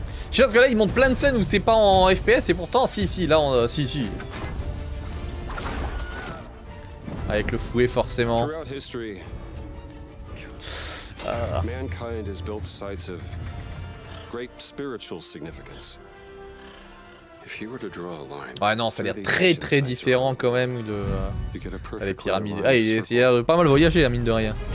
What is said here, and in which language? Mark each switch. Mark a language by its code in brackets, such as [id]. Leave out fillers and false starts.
[fr] Je sais parce que là, ils montrent plein de scènes où c'est pas en FPS et pourtant, si, là, si. Avec le fouet, forcément. [en] Mankind has built sites of great spiritual significance. If you were to draw a line, [fr] ouais, non, ça a l'air très différent quand même de les pyramides. Ah, il a pas mal voyagé, la mine de rien.